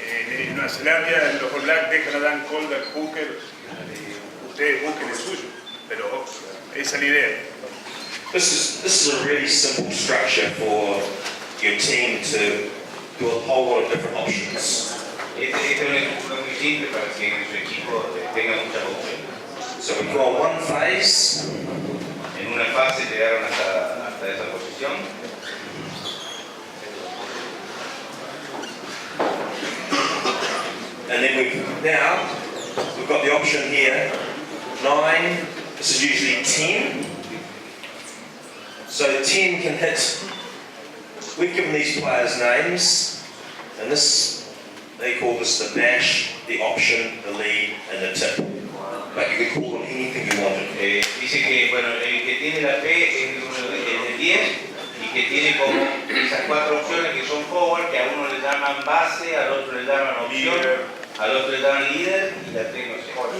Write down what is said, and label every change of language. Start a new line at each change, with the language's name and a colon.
Spanish: En Nueva Zelanda, los All Blacks dejan a Dan Calder, Hooker, ustedes busquen el suyo, pero esa es la idea.
English: This is a really simple structure for your team to do a whole lot of different options.
Spanish: Este es una estructura muy simple para que su equipo tenga muchas opciones.
English: So we've got one phase.
Spanish: En una fase llegaron hasta esa posición.
English: And then we've got the option here, 9, this is usually 10. So 10 can hit, we've given these players names, and this, they call this the dash, the option, the lead, and the tip. But you can call them anything you wanted.
Spanish: Dice que bueno, el que tiene la P es el 10 y que tiene como esas 4 opciones que son forward, que a uno le llaman base, al otro le llaman opción, al otro le llaman líder y la T no sé.